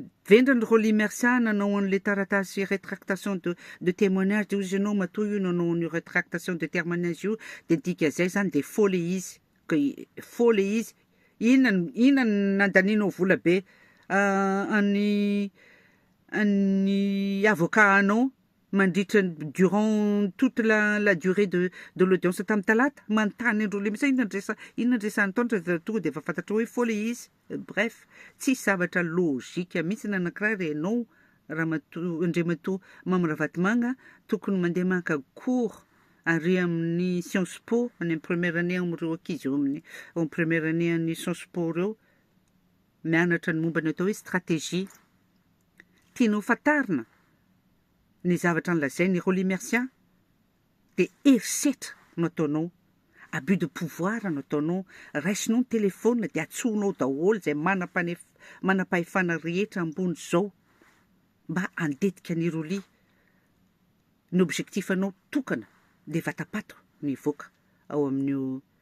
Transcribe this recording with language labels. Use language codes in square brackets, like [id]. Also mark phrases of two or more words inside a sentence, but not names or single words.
[mg] vendrany Roly Mercian nanao an'le taratasy [fr] rétractation de témoignage [mg] de ozy ianao matoa io nanao ny [fr] rétractation de témoignage [mg] io de dika zay zany de faux le izy faux le izy inona nandaninao vola be any avocat anao mandritra [fr] durant toute la durée de l'audience [mg] tamin'ny talata manontany andreo le inona ndresany taontra tonga de efa fantatra hoe faux le izy bref tsy zavatra logika mihitsy nanankiray re ianao Andriamatoa Mamy Ravatomanga tokony mandeha maka cours ary amin'ny Sciences Po any amin'ny [fr] première année [mg] am'ireo ankizy eo amin'ny [fr] en première année [mg] any Sciences Po reo mianatra ny momba ny atao hoe stratégie tianao fantarina ny zavatra nolazainy Roly Mercian de herisetra no ataonao [fr] abus de pouvoir [mg] no ataonao raisinao ny telefona de atsonao daholo zay manam-pahefana rehetra ambony zao mba andetika ny Roly ny objectif anao tokana de vatapato ny voaka ao amin'io